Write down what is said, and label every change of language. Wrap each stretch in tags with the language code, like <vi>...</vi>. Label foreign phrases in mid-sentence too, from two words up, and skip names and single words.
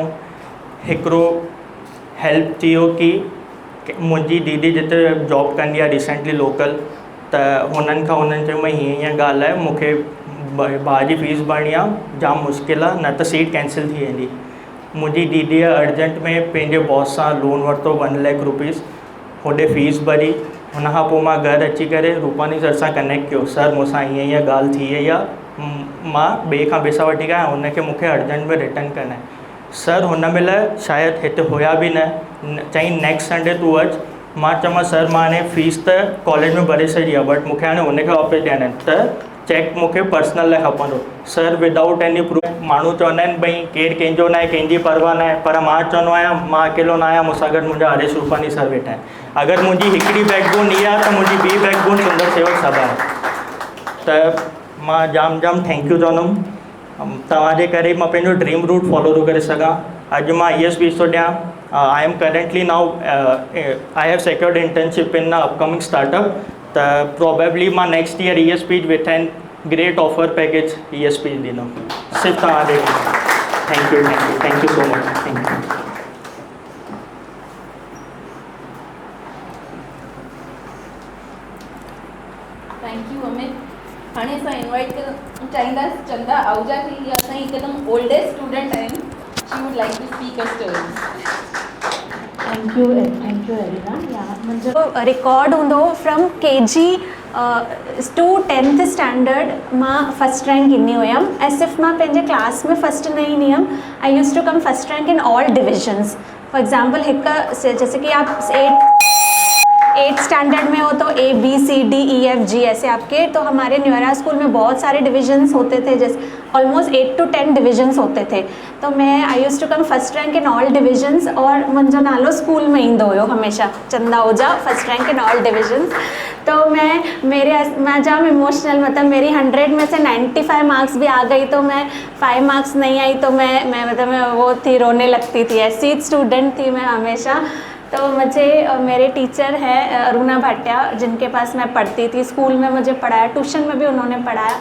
<sd>हिकिड़ो हेल्प थी वियो कि मुंहिंजी दीदी जिते जॉब कंदी आहे</sd> <en>recently local,</en> <sd>त हुननि चयो मैं हीअं ॻाल्हि आहे, मूंखे भाउ जी फीस भरणी आहे, जाम मुश्किल आहे, न त</sd> <en>seat cancel</en> <sd>थी वेंदी। मुंहिंजी दीदीअ अर्जेंट में पंहिंजे बॉस सां लोन वरितो 1 लाख रुपीज़, होॾे फीस भरी। हुनखां पोइ मां घरु अची करे रूपानी सर सां कनेक्ट कयो, सर मूंसां हीअं ॻाल्हि थी वई आहे, मां ॿिए खां पैसा वठी करे हुनखे मूंखे अर्जेंट में रिटर्न करना आहे। सर हुन महिल शायदि हिते हुया बि न, चईं</sd> <en>next Sunday</en> <sd>तूं अचु। मां चयोमांसि सर मां हाणे फीस त कॉलेज में भरे छॾी आहे, बट मूंखे हाणे हुनखे वापसि ॾियणा आहिनि, त चेक मूंखे पर्सनल लाइ खपंदो। सर</sd> <en>without any proof,</en> <sd>माण्हू चवंदा आहिनि भई केरु कंहिंजो न आहे, कंहिंजी परवाह न आहे, पर मां चवंदो आहियां मां अकेलो न आहियां, मूंसां गॾु मुंहिंजा हरीश रूपानी सर वेठा आहिनि। अगरि मुंहिंजी हिकिड़ी बैकबोन इहा आहे त मुंहिंजी ॿी बैकबोन सुंदर सेवक सभा आहे। त मां जाम</sd> <en>thank you</en> <sd>चवंदुमि, तव्हांजे करे मां पंहिंजो</sd> <en>dream route follow</en> <sd>थो करे सघां। अॼु मां ESP थो ॾियां।</sd> <en>I am currently now I have secured internship in upcoming startup, त प्रोबेबली मां next year ESP with an great offer package ESP</en> <sd>ॾींदुमि, सिर्फ़ु तव्हांजे।</sd> <en>thank you so much, thank you. thank you Amit.</en> <sd>हाणे असां इनवाइट चाहींदासीं चंदा आहूजा खे, हीअ असांजी हिकदमि</sd> <en>oldest student</en> <sd>आहिनि।</sd> <en>she would like to speak a story. thank you everyone.</en> <sd>मुंहिंजो रिकॉर्ड हूंदो</sd> <en>from KG to 10th standard</en> <sd>मां</sd> <en>first rank</en> <sd>ईंदी हुयमि, ऐं सिर्फ़ु मां पंहिंजे क्लास में फर्स्ट न ईंदी हुयमि,</sd> <en>I used to come first rank in all divisions. for example</en> <hi>जैसे कि आप 8th स्टैंडर्ड में हो तो A B C D E F G ऐसे आपके, तो हमारे न्यूरा स्कूल में बहुत सारे डिविजन्स होते थे, जैसे ऑलमोस्ट 8 to 10 डिविजन्स होते थे। तो मैं</hi> <en>I used to come first rank in all divisions, और</en> <sd>मुंहिंजो नालो स्कूल में ईंदो हुयो हमेशा,</sd> <en>Chanda Ahuja first rank in all divisions.</en> <hi>तो मैं जाम इमोशनल, मतलब मेरी 100 में से 95 मार्क्स भी आ गई, तो मैं 5 मार्क्स नहीं आई तो मैं वो थी, रोने लगती थी। ऐसी स्टूडेंट थी मैं हमेशा। तो मुझे मेरे टीचर हैं अरुणा भाटिया, जिनके पास मैं पढ़ती थी, स्कूल में मुझे पढ़ाया, ट्यूशन में भी उन्होंने पढ़ाया।</hi>